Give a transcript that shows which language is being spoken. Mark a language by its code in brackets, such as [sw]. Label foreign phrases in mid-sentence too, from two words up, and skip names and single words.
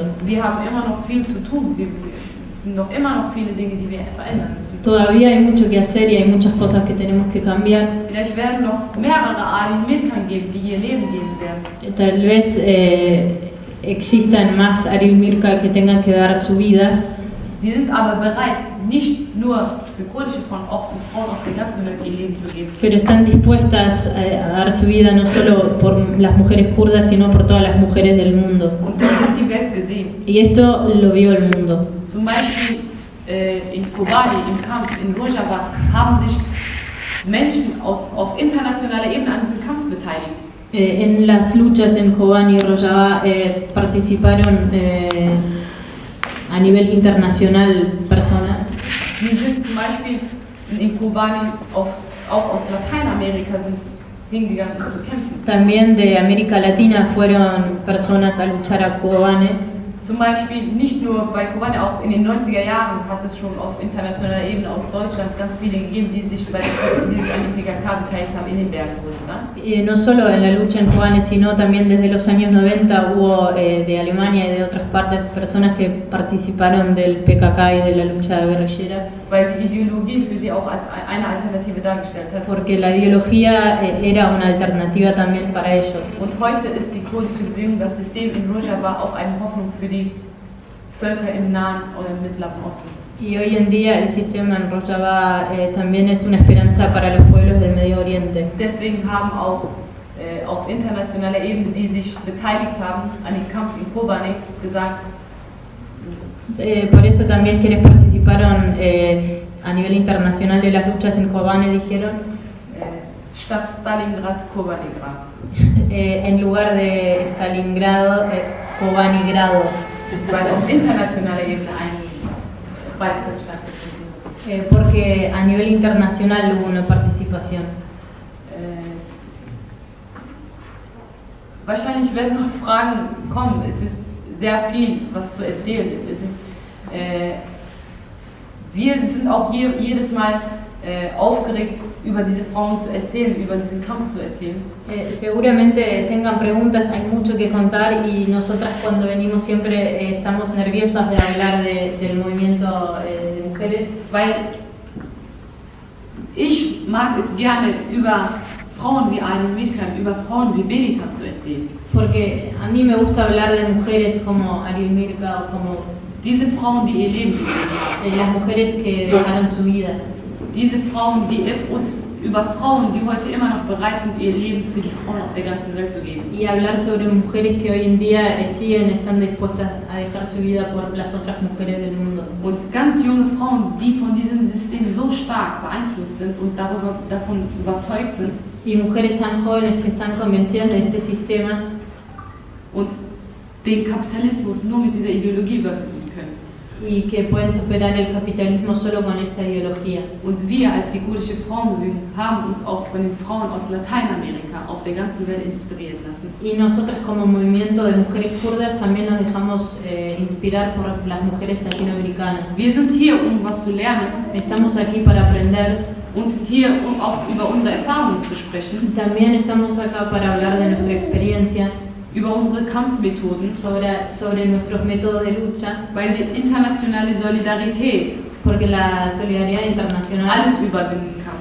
[de] Wir haben immer noch viel zu tun. Es sind noch immer noch viele Dinge, die wir verändern müssen. [es] Todavía hay mucho que hacer y hay muchas cosas que tenemos que cambiar. [de] Vielleicht werden noch mehrere Ali Mirkan geben, die ihr Leben geben werden. [es] Tal vez existan más Aril Mirka que tengan que dar su vida. [de] Sie sind aber bereit, nicht nur für kurdische Frauen, auch für Frauen auf der ganzen Welt ihr Leben zu geben. [es] Pero están dispuestas a dar su vida no solo por las mujeres kurdas, sino por todas las mujeres del mundo. [de] Und das hat die Welt gesehen. [es] Y esto lo vio el mundo. [de] Zum Beispiel in Kobani, im Kampf in Rojava, haben sich Menschen auf internationaler Ebene an diesem Kampf beteiligt. [es] En las luchas en Kobani y Rojava participaron a nivel internacional personas. [de] Sie sind zum Beispiel in Kobani auch aus Lateinamerika sind hingegangen, um zu kämpfen. [es] También de América Latina fueron personas a luchar a Kobani. [de] Zum Beispiel nicht nur bei Kobani, auch in den 90er Jahren hat es schon auf internationaler Ebene aus Deutschland ganz viele gegeben, die sich an den PKK beteiligt haben in den Bergen Kurdistan. [es] No solo en la lucha en Kobani, sino también desde los años 90 hubo de Alemania y de otras partes personas que participaron del PKK y de la lucha guerrillera. [de] Weil die Ideologie für sie auch als eine Alternative dargestellt hat. [es] Porque la ideología era una alternativa también para ellos. [de] Und heute ist die kurdische Bewegung, das System in Rojava, auch eine Hoffnung für die Völker im Nahen oder im Mittleren Osten. [es] Y hoy en día el sistema en Rojava también es una esperanza para los pueblos del Medio Oriente. [de] Deswegen haben auch auf internationaler Ebene, die sich beteiligt haben an dem Kampf in Kobani, gesagt, [es] por eso también quienes participaron a nivel internacional de las luchas en Kobani dijeron [de] Statt Stalingrad, Kobanigrad. [es] En lugar de Stalingrado, Kobanigrado. [de] Weil auf internationaler Ebene ein Beitritt stattgefunden hat. [es] Porque a nivel internacional hubo una participación. [de] Wahrscheinlich werden noch Fragen kommen. Es ist sehr viel, was zu erzählen ist. Wir sind auch hier jedes Mal aufgeregt, über diese Frauen zu erzählen, über diesen Kampf zu erzählen. [es] Seguramente tengan preguntas, hay mucho que contar y nosotras cuando venimos siempre estamos nerviosas de hablar del movimiento de mujeres. [de] Weil ich mag es gerne über Frauen wie Aril Mirkan, über Frauen wie Berita zu erzählen. [es] Porque a mí me gusta hablar de mujeres como Aril Mirka o como [de] diese Frauen, die ihr Leben gegeben haben. [es] Las mujeres que dejaron su vida. [de] Diese Frauen, und über Frauen, die heute immer noch bereit sind, ihr Leben für die Frauen auf der ganzen Welt zu geben. [es] Y hablar sobre mujeres que hoy en día siguen estando dispuestas a dejar su vida por las otras mujeres del mundo. [de] Und ganz junge Frauen, die von diesem System so stark beeinflusst sind und davon überzeugt sind. [es] Y mujeres tan jóvenes que están convencidas de este sistema. [de] Und den Kapitalismus nur mit dieser Ideologie überwinden können. [es] Y que pueden superar el capitalismo solo con esta ideología. [de] Und wir als die kurdische Frauenbewegung haben uns auch von den Frauen aus Lateinamerika auf der ganzen Welt inspirieren lassen. [es] Y nosotras como movimiento de mujeres kurdas también nos dejamos inspirar por las mujeres latinoamericanas. [de] Wir sind hier, um was zu lernen. [es] Estamos aquí para aprender. [de] Und hier, um auch über unsere Erfahrungen zu sprechen. [es] También estamos acá para hablar de nuestra experiencia. [de] über unsere Kampfmethoden, [es] sobre nuestros métodos de lucha, [de] weil die internationale Solidarität [es] porque la solidaridad internacional [de] alles überwinden kann.